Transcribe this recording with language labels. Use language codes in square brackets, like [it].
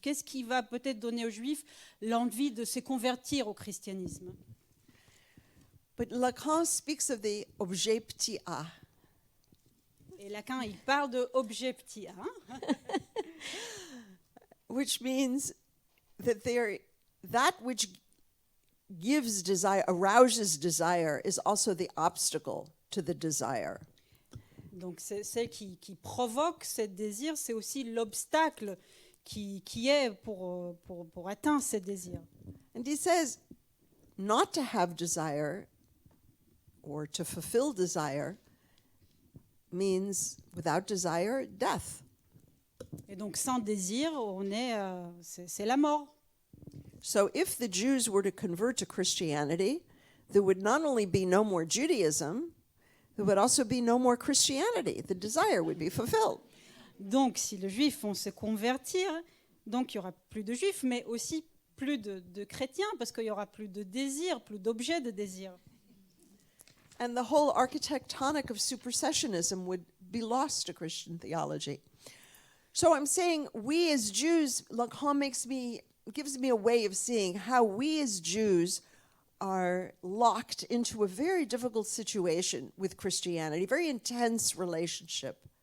[fr] Qu'est-ce qui va peut-être donner aux juifs l'envie de se convertir au christianisme? [en] But Lacan speaks of the objet petit a. [fr] Et Lacan, il parle de objet petit a, [en] which means that which gives desire, arouses desire, is also the obstacle to the desire. [fr] Donc c'est celle qui provoque ce désir, c'est aussi l'obstacle qui est pour atteindre ce désir. [en] And he says, not to have desire or to fulfill desire means without desire, death. [fr] Et donc sans désir, c'est la mort. [en] So if the Jews were to convert to Christianity, there would not only be no more Judaism, there would also be no more Christianity. The desire would be fulfilled. [fr] Donc, si les Juifs vont se convertir, donc il y aura plus de Juifs, mais aussi plus de chrétiens, parce qu'il y aura plus de désirs, plus d'objets de désir. [en] And the whole architectonic of supersessionism would be lost to Christian theology. So I'm saying we as Jews, Lacan gives me a way of seeing how we as Jews are locked into a very difficult situation with Christianity, very intense relationship.